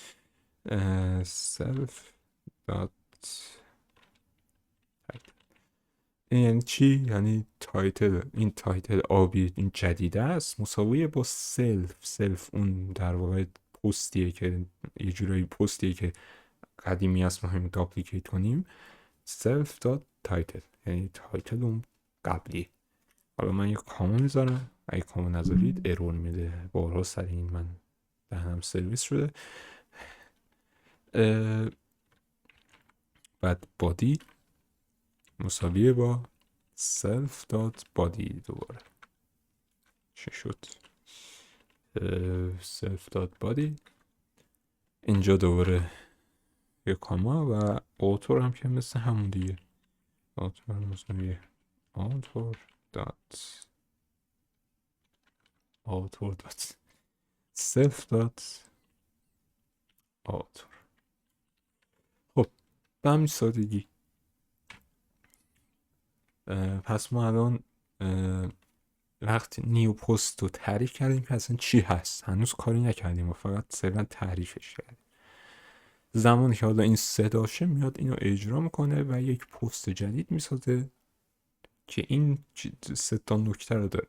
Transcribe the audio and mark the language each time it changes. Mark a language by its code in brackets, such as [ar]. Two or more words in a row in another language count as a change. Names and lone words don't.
[en] self dot [fa] این یعنی چی؟ یعنی تایتل، این تایتل آبی این جدیده است مساویه با سلف اون در واقع پستیه که یه جورایی پستیه که قدیمی است، ما همین داپلیکیت کنیم. [en] self dot title [fa] یعنی تایتل اون قبلی. حالا من یه کاما میذارم، اگه کاما نذارید ارور میده. بارها سر این من دهنم سرویس شده. بعد بادی مساویه با [en] self dot body. [fa] دوباره چه شد؟ [en] self dot body. [fa] اینجا دوباره یه کاما و اوتور هم که مثل همون دیگه. اوتور مساویه اوتور دات [en] self dot author. [fa] خب به همین سادگی. پس ما الان وقتی نیو پست رو تعریف کردیم که اصلا چی هست، هنوز کاری نکردیم و فقط صرفا تعریفش کردیم. زمانی که حالا این صداشه میاد اینو اجرا میکنه و یک پست جدید میسازه که این 3 تا نکته رو داره.